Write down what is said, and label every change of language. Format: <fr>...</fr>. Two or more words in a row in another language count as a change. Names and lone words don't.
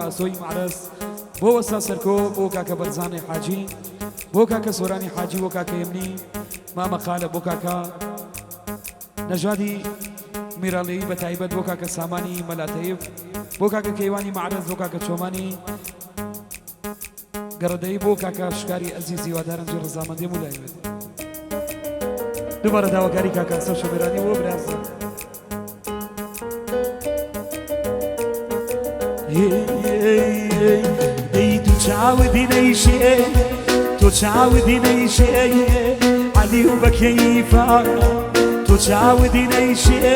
<ckb>ئاسۆی معرەس بۆ وەستا سەرکۆ بۆ کاکە بەرزانی حاجی بۆ کاکە سۆرانی حاجی بۆ کاکە یەمنی مامە خالە بۆ کاکە نەژادی میراڵەیی بە تایبەت بۆ کاکە سامانی مەلاتەیب بۆ کاکە کەیوانی معرەس بۆ کاکە چۆمانی گەڕەدەی بۆ کاکە شکاری ئەزیزی وادارم جێ ڕزامەندی مولایبێت دوباره داواکاری کاکە ئاسۆ شەمێرانی بۆ برازە ای تو چاودی نیشه تو چاودی نیشه علی و بکیفا تو چاودی نیشه</ckb>